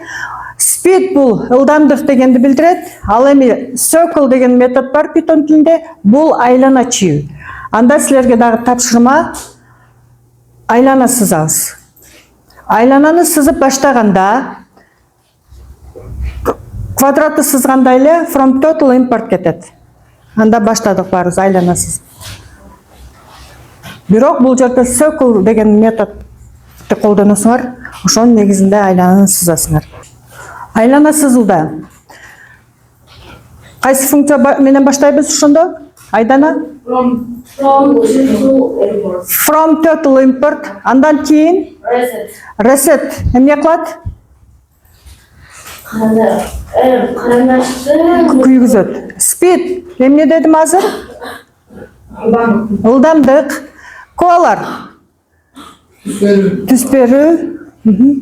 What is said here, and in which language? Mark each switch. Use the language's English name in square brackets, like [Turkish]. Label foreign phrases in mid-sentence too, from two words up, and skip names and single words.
[Kyrgyz] Speed бул ылдамдык дегенди билдирет. Ал эми circle деген метод бар Python тилинде. Бул айлана чыю. Анда силерге дагы тапшырма айлана сызабыз. айлананы сызып баштаганда квадратты сызганда эле [English] from total import [Kyrgyz] кетет. Анда баштадык барыбыз айлана сызып. Бирок бул жерде circle деген методду колдоносуңар, ошонун негизинде айлананы сызасыңар. Айлана сызууда кайсы функция менен баштайбыз ошондо? Айдана? [English] From to import. From total import. [Kyrgyz] Андан кийин Reset. reset эмне кылат? Карандашты Күйгүзөт. Speed эмне дедим азыр? Ылдамдык. Колор. Түс берүү.